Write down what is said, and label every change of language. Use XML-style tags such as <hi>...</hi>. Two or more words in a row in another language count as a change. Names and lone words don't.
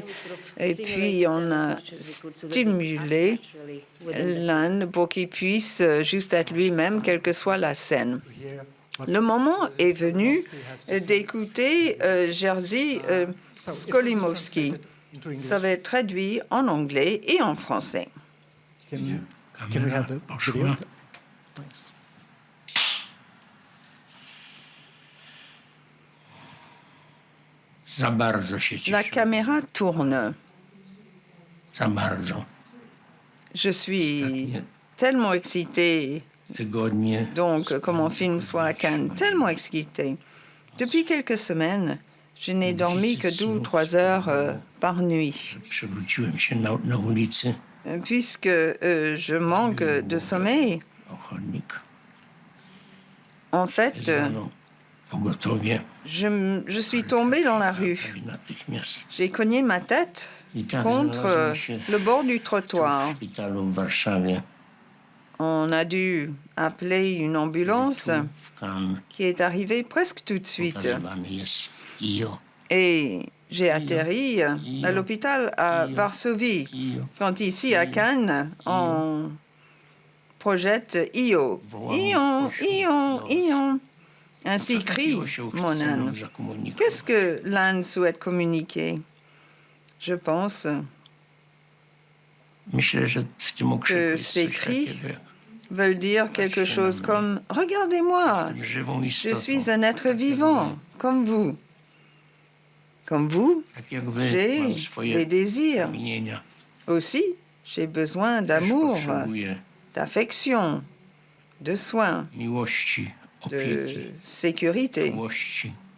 <fr>Et puis on a stimulé l'âne pour qu'il puisse juste être lui-même, quelle que soit la scène. Le moment est venu d'écouter Jerzy Skolimowski. Ça va être traduit en anglais et en français.</fr> <en>Can we have the video? Thanks.</en> <pl>Za bardzo się</pl> <fr>La</fr> <pl>cieszę.</pl> <fr>caméra tourne.</fr> <pl>Za bardzo.</pl> <fr>Je suis tellement excitée,</fr> <pl>Tygodnie.</pl> <fr>donc, que mon film soit à Cannes, tellement excitée. Depuis quelques semaines, je n'ai dormi que 2 ou 3 heures par nuit,</fr> <pl>Przewróciłem się na ulicy.</pl> <fr>puisque je manque de sommeil.</fr> <pl>Ochotnik.</pl> <fr>En fait,</fr> <pl>Wezwano pogotowie.</pl> <fr>je suis tombée dans la rue.</fr> <pl>Natychmiast.</pl> <fr>J'ai cogné ma tête</fr> <pl>I tak</pl> <fr>contre</fr> <pl>znalazłem się</pl> <fr>le bord du</fr> <pl>tu</pl> <fr>trottoir.</fr> <pl>w szpitalu w Warszawie.</pl> <fr>On a dû appeler une ambulance</fr> <pl>Tu w Cannes</pl> <fr>qui est arrivée presque tout de suite.</fr> <pl>pokazywany jest IO. Et j'ai atterri à l'hôpital à Varsovie. IO.</pl> <fr>Quand ici, à Cannes, on projette Io. Ion, Ion, Ion. Ainsi crie</fr> <pl>Takiego się</pl> <fr>mon</fr> <pl>chce</pl> <fr>âne.</fr> <pl>nam zakomunikować.</pl> <fr>Qu'est-ce que l'âne souhaite communiquer? Je pense</fr> <pl>Myślę, że w tym okrzyku jest</pl> <fr>ces</fr> <pl>coś</pl> <fr>cris</fr> <pl>takiego jak</pl> <fr>veulent dire quelque chose comme « Regardez-moi,</fr> <pl>jestem żywą</pl> <fr>je</fr> <pl>istotą.</pl> <fr>suis un être vivant, comme vous. Comme vous,</fr> <pl>Tak jak wy,</pl> <fr>j'ai</fr> <pl>mam</pl> <fr>des</fr> <pl>swoje</pl> <fr>désirs.</fr> <pl>pragnienia.</pl> <fr>Aussi, j'ai besoin</fr> <pl>Też</pl> <fr>d'amour,</fr> <pl>potrzebuję</pl> <fr>d'affection, de soins,</fr> <pl>miłości, opieki,</pl> <fr>de sécurité.</fr> <pl>czułości.</pl>